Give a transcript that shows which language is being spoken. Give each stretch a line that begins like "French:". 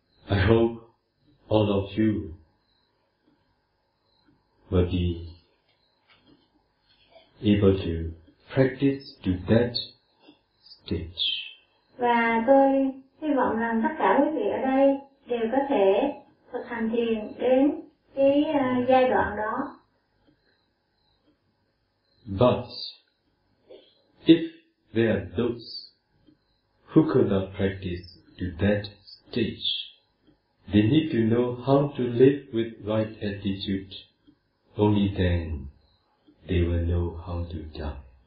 English: I hope all of you will be able to practice to that stage.
Vietnamese: Và tôi hy vọng rằng tất cả quý vị ở đây đều có thể thực hành thiền đến cái giai đoạn đó.
English: But if there are those who could not practice to that stage, they need to know how to live with right attitude. Only then they will know how to die.